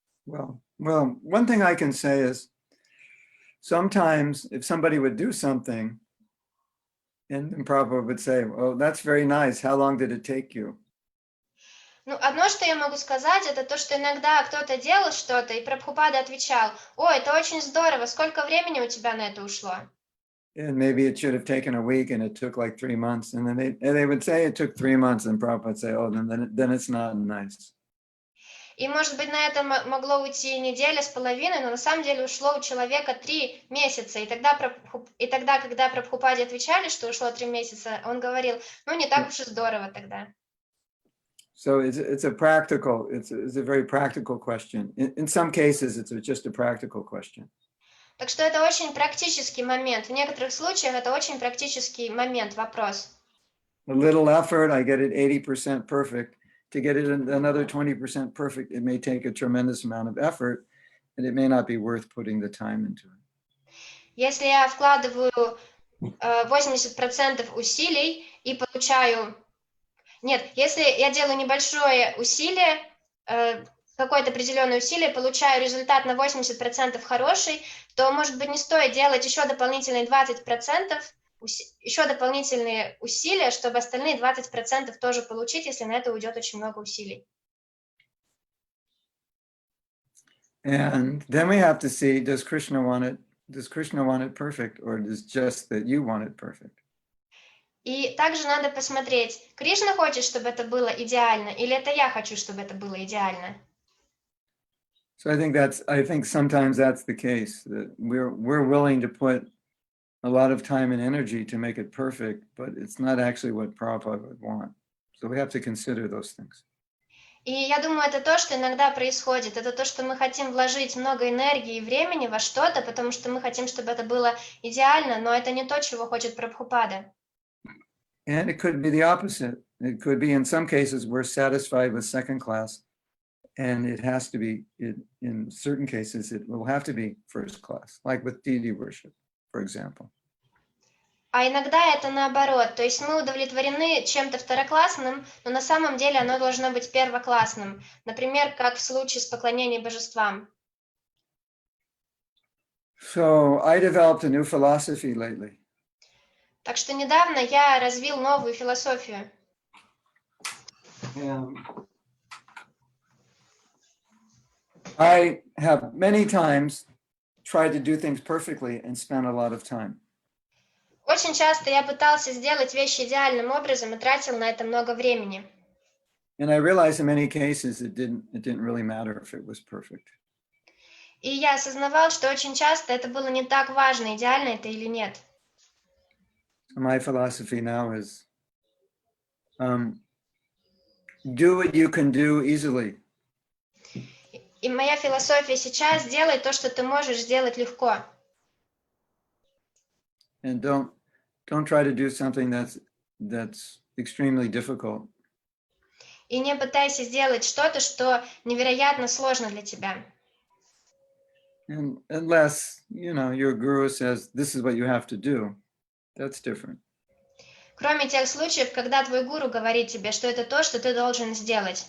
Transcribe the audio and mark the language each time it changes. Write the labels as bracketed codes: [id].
[en] Well, one thing I can say is sometimes if somebody would do something and Prabhupada would say, "Oh, that's very nice. How long did it take you?" [ru] Ну, одно, что я могу сказать, это то, что иногда кто-то делал что-то, и Прабхупада отвечал: «О, это очень здорово, сколько времени у тебя на это ушло?» [en] And maybe it should have taken a week and it took like 3 months. And then they would say it took 3 months and Prabhupada would say, "Oh, then it's not nice." [ru] И, может быть, на это могло уйти неделя с половиной, но на самом деле ушло у человека 3 месяца. И тогда, когда Прабхупаде отвечали, что ушло 3 месяца, он говорил: ну, не так уж и здорово тогда. [en] So it's a very practical question. In some cases, it's just a practical question. [ru] Так что это очень практический момент. В некоторых случаях это очень практический момент, вопрос. [en] A little effort, I get it 80% perfect. To get it another 20% perfect, it may take a tremendous amount of effort, and it may not be worth putting the time into it. [ru] Если я вкладываю 80% усилий и получаю... Нет, если я делаю небольшое усилие, какое-то определенное усилие, получаю результат на 80% хороший, то, может быть, не стоит делать еще дополнительные 20%, еще дополнительные усилия, чтобы остальные 20% тоже получить, если на это уйдет очень много усилий. [en] And then we have to see, does Krishna want it perfect, or is just that you want it perfect? [ru] И также надо посмотреть, Кришна хочет, чтобы это было идеально, или это я хочу, чтобы это было идеально. [en] So I think sometimes that's the case, that we're willing to put a lot of time and energy to make it perfect, but it's not actually what Prabhupada would want. So we have to consider those things. [ru] И я думаю, это то, что иногда происходит. Это то, что мы хотим вложить много энергии и времени во что-то, потому что мы хотим, чтобы это было идеально, но это не то, чего хочет Прабхупада. [en] And it could be the opposite. It could be, in some cases, we're satisfied with second class, and it has to be, in certain cases, it will have to be first class, like with deity worship, for example. [ru] А иногда это наоборот. То есть мы удовлетворены чем-то второклассным, но на самом деле оно должно быть первоклассным. Например, как в случае с поклонением божествам. [en] So I developed a new philosophy lately. [ru] Так что недавно я развил новую философию. [en] I have many times tried to do things perfectly and spent a lot of time. [ru] Очень часто я пытался сделать вещи идеальным образом и тратил на это много времени. [en] And I realized in many cases it didn't really matter if it was perfect. [ru] И я осознавал, что очень часто это было не так важно, идеально это или нет. [en] My philosophy now is do what you can do easily. [ru] И моя философия сейчас: делай то, что ты можешь сделать легко. [en] And don't try to do something that's extremely difficult. [ru] И не пытайся сделать что-то, что невероятно сложно для тебя. [en] And unless, your guru says this is what you have to do, that's different. [ru] Кроме тех случаев, когда твой гуру говорит тебе, что это то, что ты должен сделать.